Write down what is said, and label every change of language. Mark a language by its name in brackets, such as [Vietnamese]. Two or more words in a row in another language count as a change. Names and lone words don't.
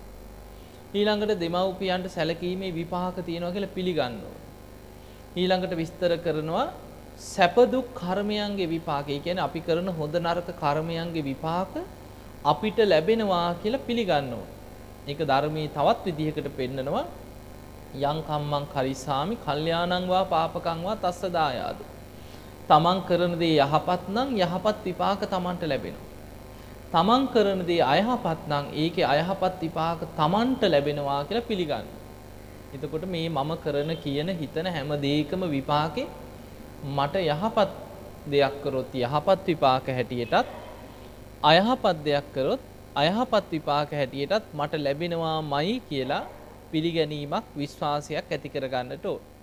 [Sinhala] ඊළඟට දෙමව්පියන්ට සැලකීමේ විපාක තියෙනවා කියලා පිළිගන්න ඕන. ඊළඟට විස්තර කරනවා සැප දුක් කර්මයන්ගේ විපාක. ඒ කියන්නේ අපි කරන හොඳ නරක කර්මයන්ගේ විපාක අපිට ලැබෙනවා කියලා පිළිගන්න ඕන. ඒක ධර්මයේ තවත් විදිහකට පෙන්නනවා [Pali] යං කම්මං කරිසාමි කල්යාණං වා පාපකං වා තස්ස දායාද. [Sinhala] තමන් කරන දේ යහපත් නම් යහපත් විපාක තමන්ට ලැබෙනවා. තමන් කරන දේ අයහපත් නම් ඒකේ අයහපත් විපාක තමන්ට ලැබෙනවා කියලා පිළිගන්න. එතකොට මේ මම කරන කියන හිතන හැම දෙයකම විපාකේ මට යහපත් දෙයක් කරොත් යහපත් විපාක හැටියටත් අයහපත් දෙයක් කරොත් අයහපත් විපාක හැටියටත් මට ලැබෙනවාමයි කියලා පිළිගැනීමක් විශ්වාසයක් ඇති කරගන්නට ඕන.